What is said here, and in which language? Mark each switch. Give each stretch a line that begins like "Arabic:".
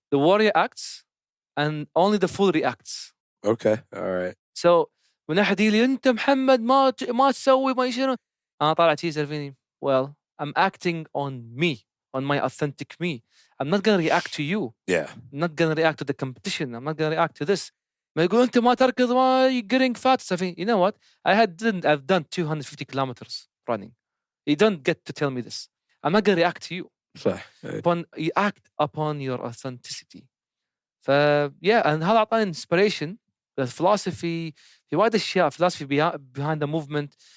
English: The warrior acts, and only the fool reacts. Okay. All right.
Arabic: So من أحد يقول لي أنت محمد ما تسوي ما يصير. أنا طالع تيزر فيني.
English: Well, I'm acting on me, on my authentic me. I'm not gonna react to you. Yeah. I'm not gonna react to the competition. I'm not gonna react to this.
Arabic: ما يقول أنت ما تركض ما
English: you're getting fat. So you know what? I've done 250 kilometers running. You don't get to tell me this. I'm not gonna react to you.
Arabic: صح.
English: You act upon your authenticity. yeah, and
Arabic: هذا أعطاني
English: inspiration. The philosophy
Arabic: في وايد أشياء
English: philosophy behind the movement.